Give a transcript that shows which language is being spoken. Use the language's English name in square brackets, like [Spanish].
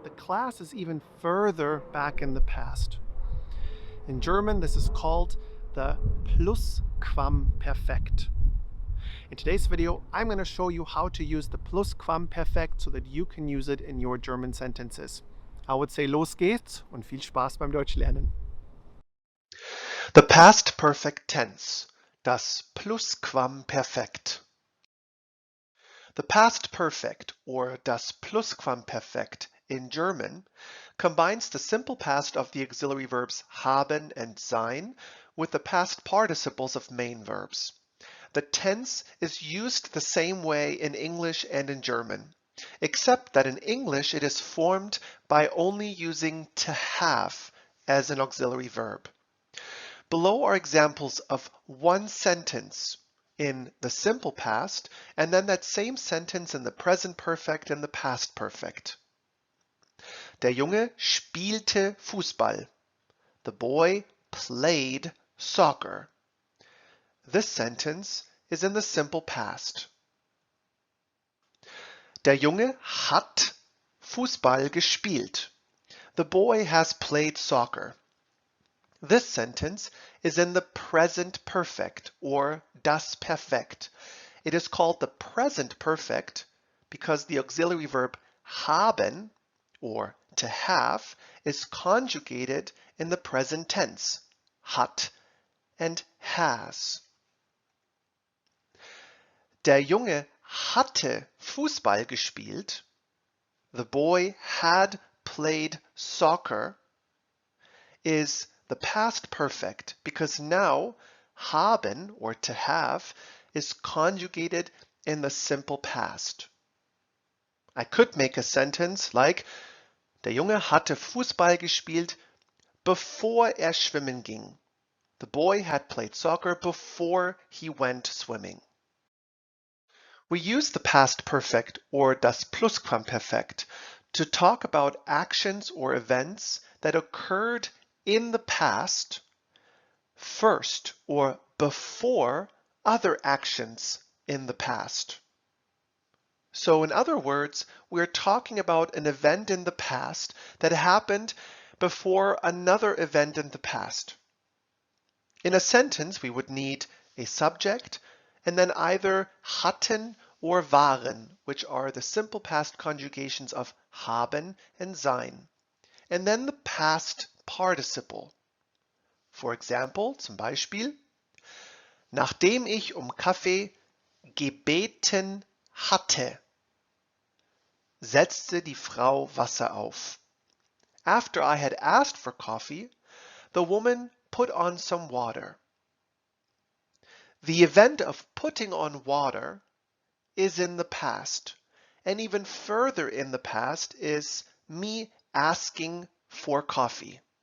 [English] The class is even further back in the past. In German, this is called the Plusquamperfekt. In today's video, I'm going to show you how to use the Plusquamperfekt so that you can use it in your German sentences. I would say [German] los geht's und viel Spaß beim Deutschlernen. [English] The past perfect tense, das Plusquamperfekt. The past perfect, or das Plusquamperfekt in German, combines the simple past of the auxiliary verbs haben and sein with the past participles of main verbs. The tense is used the same way in English and in German, except that in English it is formed by only using to have as an auxiliary verb. Below are examples of one sentence in the simple past, and then that same sentence in the present perfect and the past perfect. [German] Der Junge spielte Fußball. [English] The boy played soccer. This sentence is in the simple past. [German] Der Junge hat Fußball gespielt. [English] The boy has played soccer. This sentence is in the present perfect, or das Perfekt. It is called the present perfect because the auxiliary verb haben, or to have, is conjugated in the present tense, hat and has. [German] Der Junge hatte Fußball gespielt. [English] The boy had played soccer is the past perfect because now haben, or to have, is conjugated in the simple past. I could make a sentence like [German] Der Junge hatte Fußball gespielt, bevor schwimmen ging. [English] The boy had played soccer before he went swimming. We use the past perfect, or das Plusquamperfekt, to talk about actions or events that occurred in the past first or before other actions in the past. So in other words, we're talking about an event in the past that happened before another event in the past. In a sentence, we would need a subject and then either hatten or waren, which are the simple past conjugations of haben and sein, and then the past participle. For example, [German] zum Beispiel, nachdem ich Kaffee gebeten hatte, setzte die Frau Wasser auf. [English] After I had asked for coffee, the woman put on some water. The event of putting on water is in the past, and even further in the past is me asking for coffee.